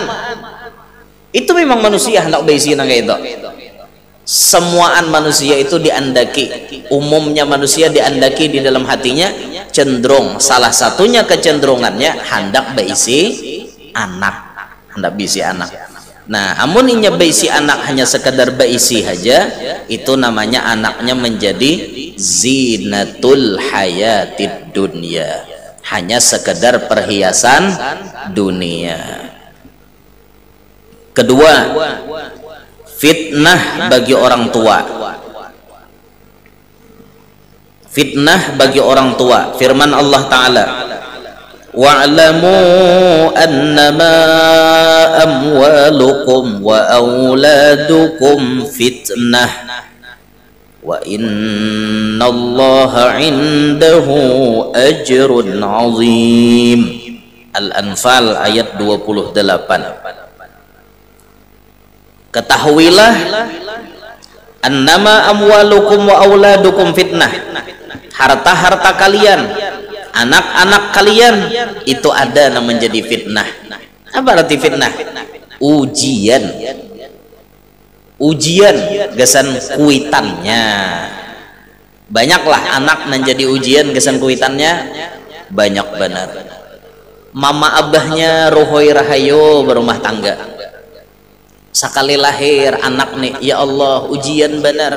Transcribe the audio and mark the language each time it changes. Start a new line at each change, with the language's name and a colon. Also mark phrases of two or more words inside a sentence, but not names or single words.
Banjar: Itu memang manusia hendak berisi nang itu. Semuaan manusia itu diandaki, umumnya manusia diandaki di dalam hatinya cenderung, salah satunya kecenderungannya hendak berisi anak, hendak berisi anak. Nah, amun inya berisi anak hanya sekedar berisi saja, itu namanya anaknya menjadi
Arabic: زينة الحياة الدنيا,
Banjar: hanya sekedar perhiasan dunia.
Indonesian: Kedua, fitnah bagi orang tua. Fitnah bagi orang tua.
Arabic: Firman Allah Ta'ala, واعلموا أنما أموالكم وأولادكم فتنة وإن الله عنده أجر عظيم.
Indonesian: Al-Anfal ayat 28. Ketahuilah
Arabic: أنما أموالكم وأولادكم فتنة,
Indonesian: harta-harta kalian, anak-anak kalian itu ada yang menjadi fitnah. Apa arti fitnah? Ujian.
Banjar: Ujian gesan kuitannya. Banyaklah anak menjadi ujian gesan kuitannya, banyak benar. Mama abahnya rohoi rahayo berumah tangga, sekali lahir anak nih,
Arabic: يا الله
Banjar: ujian benar.